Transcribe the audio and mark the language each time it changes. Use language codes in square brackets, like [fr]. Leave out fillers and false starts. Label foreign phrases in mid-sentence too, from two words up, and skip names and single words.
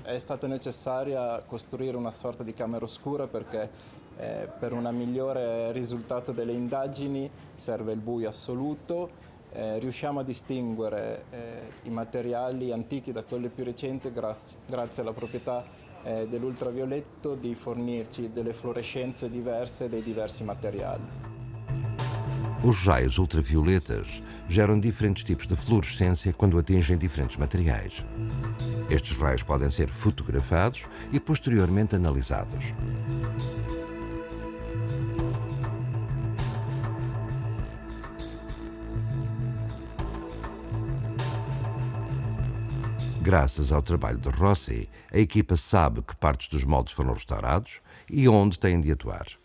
[it] È stata necessaria costruire una sorta di camera oscura perché per un migliore risultato delle indagini serve il buio assoluto. Riusciamo a distinguere i materiali antichi da quelli più recenti grazie alla proprietà dell'ultravioletto di fornirci delle fluorescenze diverse dei diversi materiali. [pt] Os raios ultravioletas geram diferentes tipos de fluorescência quando atingem diferentes materiais. Estes raios podem ser fotografados e posteriormente analisados. Graças ao trabalho de Rossi, a equipa sabe que partes dos moldes foram restaurados e onde têm de atuar.